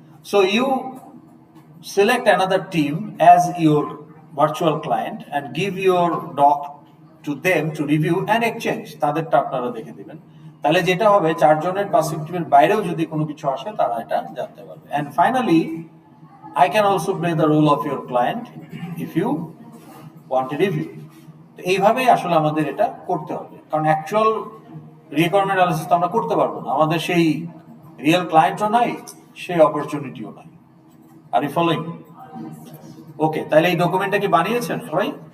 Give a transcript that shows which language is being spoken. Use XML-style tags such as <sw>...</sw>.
<en>So you select another team as your virtual client and give your doc to them to review and exchange.</en> <bn>তাদেরটা আপনারা দেখে দিবেন। তাহলে যেটা হবে, চারজনের পার্সপেক্টিভের বাইরেও যদি কোনো কিছু আসে তারা এটা জানতে পারবে।</bn> <en>And finally I can also play the role of your client if you want a review.</en> <bn>তো এইভাবেই আসলে আমাদের এটা করতে হবে, কারণ অ্যাকচুয়াল রিকোয়ারমেন্ট অ্যানালিসিস তো আমরা করতে পারবো না, আমাদের সেই রিয়েল ক্লায়েন্টও নাই, সেই অপরচুনিটিও নাই।</bn> <en>আর are following?</en> <bn>ওকে, তাহলে এই ডকুমেন্টটা কি বানিয়েছেন সবাই?</bn>